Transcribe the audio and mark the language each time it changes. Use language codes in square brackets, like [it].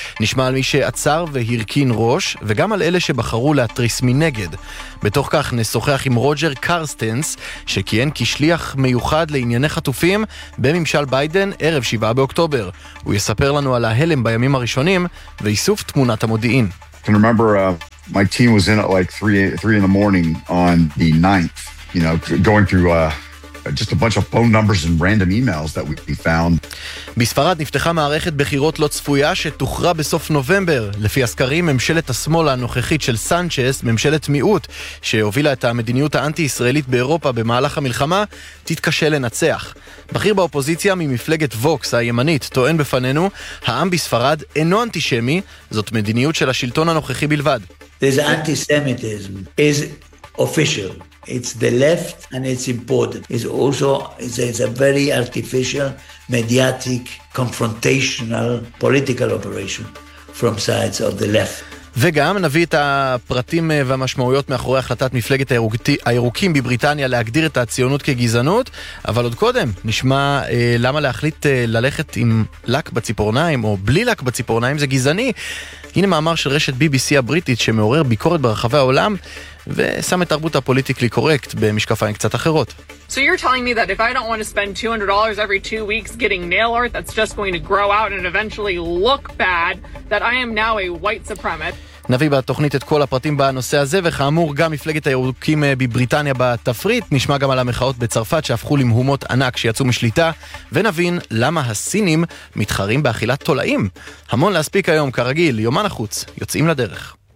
[he] נשמע על מי שעצר והרכין ראש, וגם על אלה שבחרו להטריס מנגד. בתוך כך נשוחח עם רוג'ר קרסטנס, שכיהן כשליח מיוחד לענייני חטופים בממשל ביידן ערב שבעה באוקטובר. הוא יספר לנו על ההלם בימים הראשונים ואיסוף תמונת המודיעין. [en] Can remember my team was in at like 3 in the morning on the 9th, you know, going through just a bunch of phone numbers and random emails that we found. [he] בספרד נפתחה מערכת בחירות לא צפויה שתוכרע בסוף נובמבר. לפי הסקרים, ממשלת השמאל הנוכחית של סנצ'ס, ממשלת מיעוט, שהובילה את המדיניות האנטי-ישראלית באירופה במהלך המלחמה, תתקשה לנצח. בכיר באופוזיציה ממפלגת ווקס הימנית טוען בפנינו, העם בספרד אינו אנטישמי, זאת מדיניות של השלטון הנוכחי בלבד. [en] This anti-Semitism is official. It's the left and it's important. It's also, it's a very artificial, mediatic, confrontational, political operation from sides of the left. [he] וגם נביא את הפרטים והמשמעויות מאחורי החלטת מפלגת הירוקים בבריטניה להגדיר את הציונות כגזענות, אבל עוד קודם נשמע למה להחליט ללכת עם לק בציפורניים או בלי לק בציפורניים זה גזעני. הנה מאמר של רשת BBC הבריטית שמעורר ביקורת ברחבי העולם ושם את תרבות הפוליטיקלי קורקט במשקפיים קצת אחרות. [en] So you're telling me that if I don't want to spend $200 every 2 weeks getting nail art that's just going to grow out and eventually look bad that I am now a white supremacist. [he] נביא בתוכנית את כל הפרטים בנושא הזה, וכאמור גם מפלגת הירוקים בבריטניה בתפריט, נשמע גם על המחאות בצרפת שהפכו למהומות ענק שיצאו משליטה, ונבין למה הסינים מתחרים באכילת תולעים. המון להספיק היום, כרגיל, יומן החוץ, יוצאים לדרך.